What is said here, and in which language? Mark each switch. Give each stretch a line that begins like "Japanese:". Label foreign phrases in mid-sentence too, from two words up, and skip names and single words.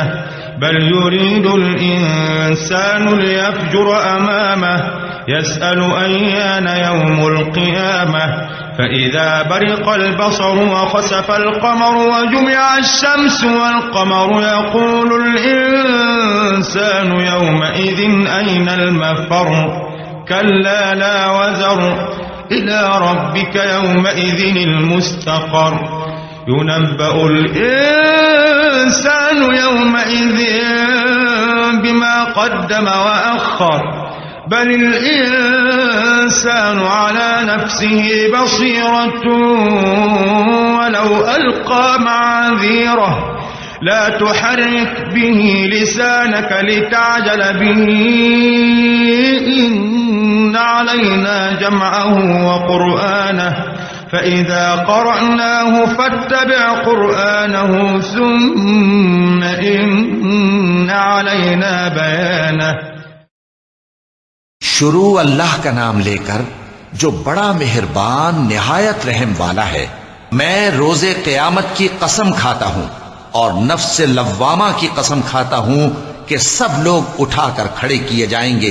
Arabic: بل يريد الإنسان ليفجر أمامه. يسأل أيان يوم القيامة. فإذا برق البصر وخسف القمر وجمع الشمس والقمر يقول الإنسان يومئذ أين المفر. كلا لا وزر إلى ربك يومئذ المستقر. ينبأ الإنسان يومئذ بما قدم وأخر. بل الإنسان على نفسه بصيرة ولو ألقى معاذيره. لا تحرك به لسانك لتعجل به. إن علينا جمعه وقرآنه. فإذا قرأناه فاتبع قرآنه ثم إن علينا بيانه.
Urdu: شروع اللہ کا نام لے کر جو بڑا مہربان نہایت رحم والا ہے. میں روز قیامت کی قسم کھاتا ہوں اور نفس لوامہ کی قسم کھاتا ہوں کہ سب لوگ اٹھا کر کھڑے کیے جائیں گے.